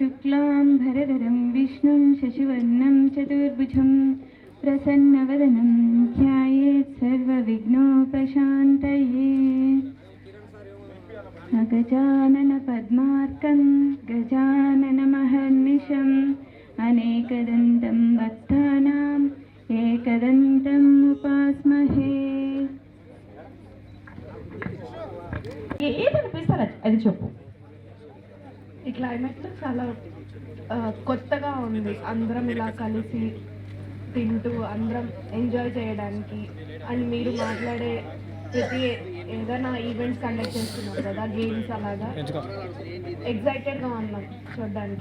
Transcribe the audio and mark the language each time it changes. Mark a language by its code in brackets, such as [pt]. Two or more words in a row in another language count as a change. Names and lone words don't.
[sa] शुक्लाम्भरधरं विष्णुं शशिवर्णं चतुर्भुजं प्रसन्नवदनं ध्यायेत् सर्वविघ्नोपशान्तये गजाननपद्मार्कं गजाननमहर्निशम् अनेकदन्तं भक्तानाम् एकदन्तम् उपास्महे. [te] ఏదనిపిస్తారు అది చెప్పు. ఈ క్లైమేట్ చాలా కొత్తగా ఉంది. అందరం ఇలా కలిసి తింటూ అందరం ఎంజాయ్ చేయడానికి అండ్ మీరు మాట్లాడే ప్రతి ఏదైనా [en] events conduct [te] చేస్తున్నారు కదా, గేమ్స్ అలాగా ఎక్సైటెడ్గా ఉన్నాం చూడడానికి.